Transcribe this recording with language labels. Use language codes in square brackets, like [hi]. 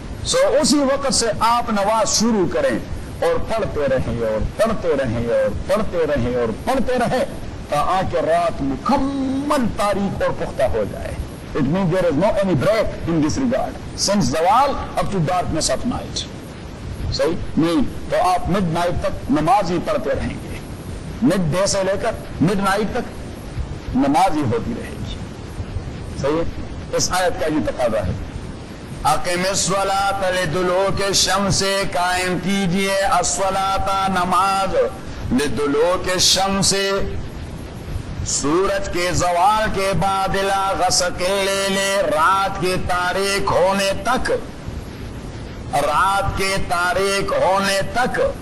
[ur] سو اسی وقت سے آپ نواز شروع کریں اور پڑھتے رہیں اور پڑھتے رہیں اور پڑھتے رہیں اور پڑھتے رہیں تاکہ رات مکمل تاریخ اور پختہ ہو جائے. [en] It means there is no any break in this regard. Since zawal up to darkness of night. [ur] صحیح نہیں, تو آپ مڈ نائٹ تک نماز ہی پڑھتے رہیں گے, مڈ ڈے سے لے کر مڈ نائٹ تک نماز ہی ہوتی رہے گی. صحیح ہے, اس آیت کا یہ تقاضا ہے. [ar] اقم الصلاۃ لدلوک الشمس, [ur] قائم کیجئے الصلاۃ نماز لدلوک الشمس, سورج کے زوال کے بعد, [ar] الا غسق الليل [ur] رات کے تاریک ہونے تک, رات کے تاریک ہونے تک.